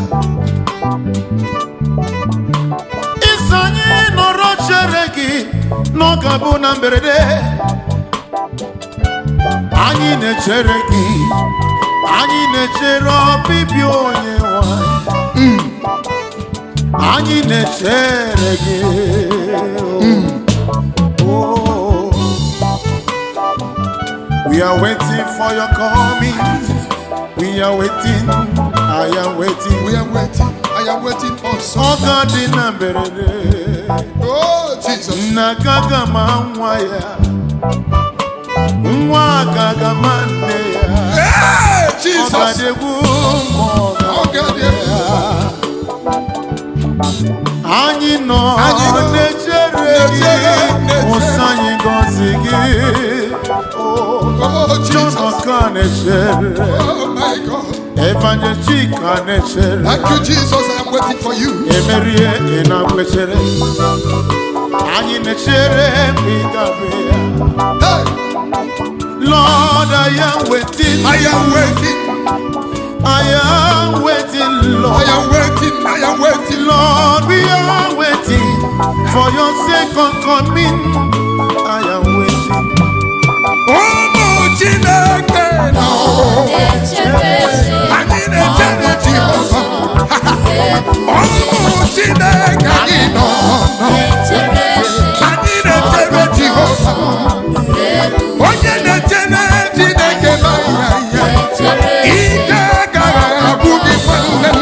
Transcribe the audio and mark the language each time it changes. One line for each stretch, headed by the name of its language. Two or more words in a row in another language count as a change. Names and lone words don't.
Igbo: Isi anyị nọrọ chere gị na ọ ga-abụ na mberede. Anyị na-echere gị, anyị na-echere ọbịbịa onye nwanyị. Anyị na-echere gị.
English: Oh, we are waiting for your coming. We are waiting. I am waiting. We are waiting. I am waiting for
Igbo: Ọ
English: something.
Igbo: ga-adị na mberede.
English: Oh, Jesus.
Igbo: Nna gaga ma nwa ya, nwa gaga ma nne ya. Hey, Ọ
English: Jesus.
Igbo: ga-adịgwu ma ọ ga-adị ya. Anyị nọ na-echere gị, ụsọ anyị gọzi gị.
English: Oh, Jesus.
Igbo: Chọnọka na-echere,
English: Oh, my God.
Igbo: Evangel Chika na-echere.
English: Thank you, Jesus. I am waiting for you.
Igbo: Emerie ị na-echere, anyị na-echere mgbe ị ga-abịa. Hey,
English: Lord, I am waiting. I am waiting. I am waiting, I Lord. am waiting. I am waiting. Lord, we are waiting for your second coming. I am waiting.
Igbo: Ụmụ Chineke nọ, anyị na-echere Jehova. Ụmụ Chineke anyị nọ, anyị na-echere Jehova. Onye na-echere Chineke nọ ya, ike gara agwụ gị nwanne m.